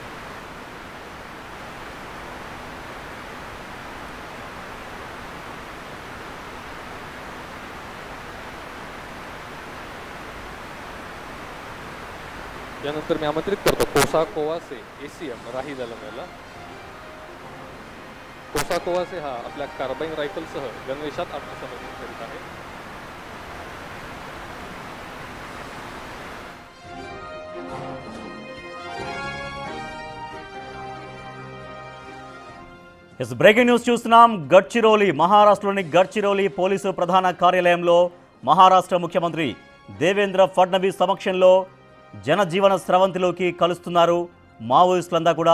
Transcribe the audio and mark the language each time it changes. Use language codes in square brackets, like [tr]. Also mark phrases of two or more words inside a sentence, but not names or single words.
[mr] यानंतर मी आमंत्रित करतो कोसा कोवासे एसीएम राही दलम याला. कोसा कोवासे हा आपल्या कार्बाइन रायफलसह गणवेशात आत्मसमर्पण करीत आहे. [en] breaking news [te] చూస్తున్నాం. గడ్చిరోలి మహారాష్ట్రలోని గడ్చిరోలి పోలీసు ప్రధాన కార్యాలయంలో మహారాష్ట్ర ముఖ్యమంత్రి దేవేంద్ర ఫడ్నవీస్ సమక్షంలో జనజీవన స్రవంతిలోకి కలుస్తున్నారు మావోయిస్టులంతా కూడా.